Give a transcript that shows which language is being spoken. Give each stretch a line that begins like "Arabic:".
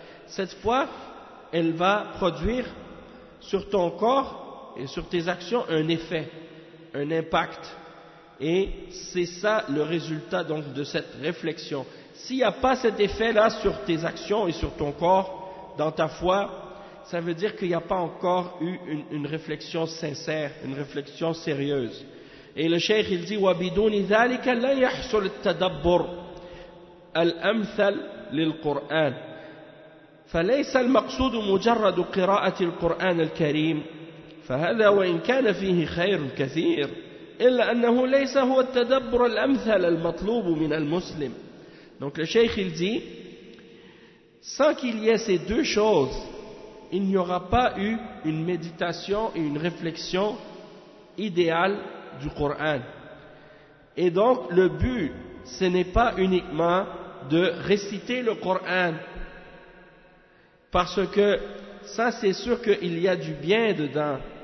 French: Cette foi, elle va produire sur ton corps et sur tes actions un effet, un impact. Et c'est ça le résultat donc de cette réflexion. S'il n'y a pas cet effet-là sur tes actions et sur ton corps, dans ta foi, ça veut dire qu'il n'y a pas encore eu une réflexion sincère, une réflexion sérieuse. Et le cheikh il dit
Arabic: وَبِدُونِ ذَلِكَ لَا يَحْصُلُ التَّدَبُّرُ الْأَمْثَلِ لِلْقُرْآنِ فَلَيْسَ الْمَقْصُودُ مُجَرَّدُ قِرَاءَةِ الْقُرْآنِ الْكَرِيمِ فَهَذَا وَإِنْ كَانَ فِيهِ خَيْرٌ كَثِيرٌ إلا أنه ليس هو التدبر الأمثل المطلوب من المسلم.
French: Donc le cheikh il dit, sans qu'il y ait ces deux choses, il n'y aura pas eu une méditation et une réflexion idéale du Coran. Et donc le but, ce n'est pas uniquement de réciter le Coran, parce que ça c'est sûr qu'il y a du bien dedans.